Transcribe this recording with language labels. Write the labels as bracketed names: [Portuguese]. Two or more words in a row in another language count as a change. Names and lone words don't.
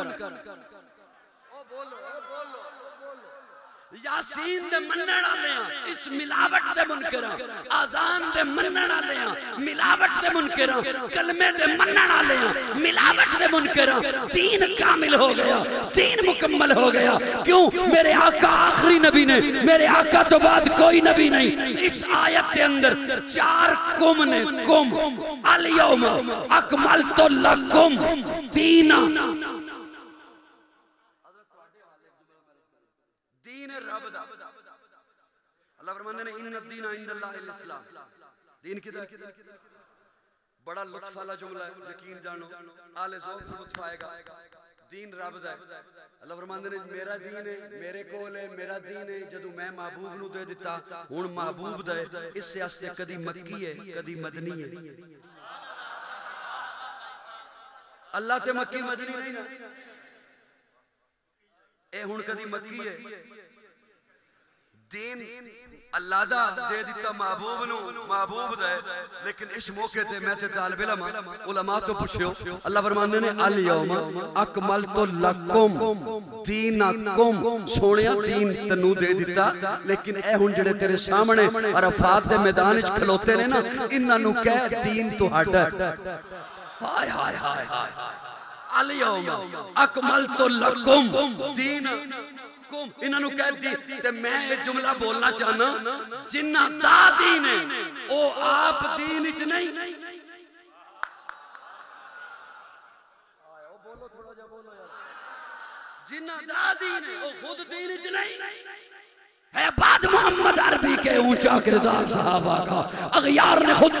[Punjabi] او بولو یاسین دے منن والے اس ملاوٹ دے منکر، اذان دے منن والے ملاوٹ دے منکر، کلمے دے منن والے ملاوٹ دے منکر. دین کامل ہو گیا، دین مکمل ہو گیا. क्यों? میرے آقا آخری نبی نے، میرے آقا تو بعد کوئی نبی نہیں. اس آیت کے اندر چار کم نے, [Arabic] كم اليوم أكملت لكم دينا, [Urdu] اللہ فرماتے ہیں [Arabic] إن دينا عند الله الإسلام. [Punjabi] دین کدھر? [Urdu] بڑا لطف والا جملہ ہے، یقین جانو اہل ذوق سے لطف آئے گا. [Punjabi] دین رب دا اللہ فرماندے نے میرا دین ہے میرے کول ہے میرا دین ہے جدوں میں محبوب نوں دے دتا ہن محبوب دا اس واسطے کدی مکی ہے کدی مدنی ہے اللہ تے مکی مدنی نہیں نا اے ہن کدی مکی ہے دین اللہ دا دے دتا محبوب نوں محبوب دے لیکن اس موقعے تے میں تے طالب علم علماء تو پچھیو اللہ فرماندے نے [Arabic] اليوم أكملت لكم [Punjabi] دینکم سوہنیا دین تینوں دے دتا لیکن اے ہن جیڑے تیرے سامنے عرفات دے میدان وچ کھلوتے نے نا انہاں نوں کہہ دین تہاڈا ہائے ہائے ہائے ہائے हाय हाय [Arabic] اليوم أكملت لكم دينكم [Punjabi] انہوں کہہ دی تے میں یہ جملہ بولنا چاہنا جنہاں دا دین ہے او آپ دین چ نہیں جنہاں دا دین ہے او خود دین چ نہیں ہے [Urdu] بعد محمد عربی کے اونچا کردار صحابہ کا اغیار نے خود